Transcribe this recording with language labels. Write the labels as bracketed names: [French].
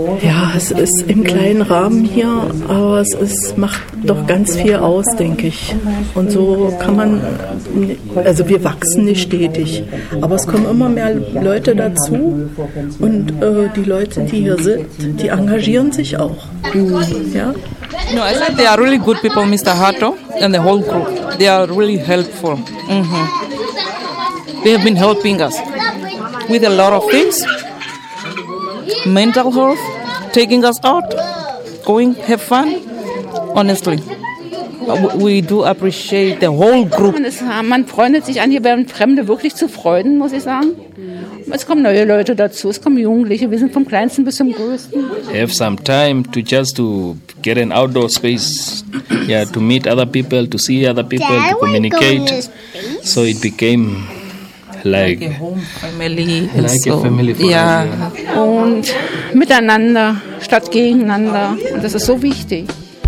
[German] Ja, es ist im kleinen Rahmen hier, aber es macht doch ganz viel aus, denke ich. Und so kann man, also wir wachsen nicht stetig, aber es kommen immer mehr Leute dazu und die Leute, die hier sind, die engagieren sich auch. Ja? [English] No, I said they are really good people, Mr. Hato and the whole group. They are really helpful. Mm-hmm. They have been helping us with a lot of things. Mental health, taking us out, going, have fun. Honestly, we do appreciate the whole group. [German] Man freundet sich an, hier werden Fremde wirklich zu Freunden, muss ich sagen. Es kommen neue Leute dazu, es kommen Jugendliche, wir sind vom Kleinsten bis zum Größten. [English] Have some time to just to get an outdoor space, yeah, to meet other people, to see other people, to communicate. So it became like a family for yeah. [German] Und miteinander statt gegeneinander. Und das ist so wichtig.